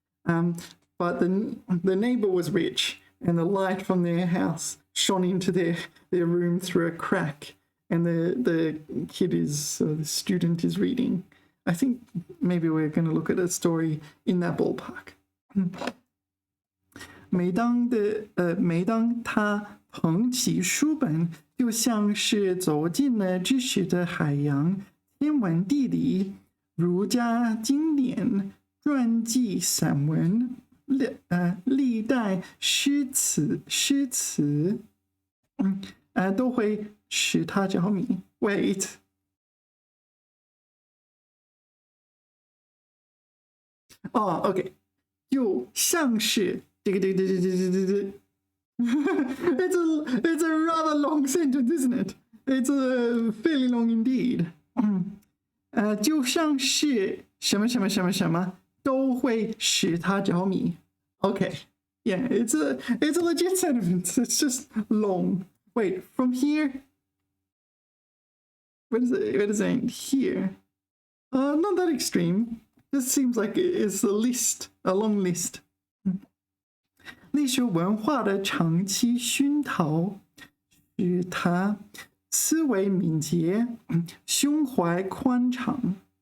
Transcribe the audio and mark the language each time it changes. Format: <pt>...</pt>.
<en>But the neighbor was rich, and the light from their house shone into their room through a crack, and the student is reading. I think maybe we're going to look at a story in that ballpark.</en> <zh>每当他捧起书本，就像是走进了知识的海洋，天文地理、儒家经典、传记散文、历代诗词都会使他着迷。</zh> <en>Wait. Oh, okay.</en> <zh>就像是</zh> <en>it's a rather long sentence, isn't it? It's a fairly long indeed.</en> <zh>就像是什么什么什么什么都会使他着迷.</zh> <en>Okay, yeah, it's a legit sentence. It's just long. Wait, from here? What is it end? Here? Not that extreme. This seems like it's a long list.</en> <zh>历史文化的长期熏陶使他思维敏捷，胸怀宽敞。</zh>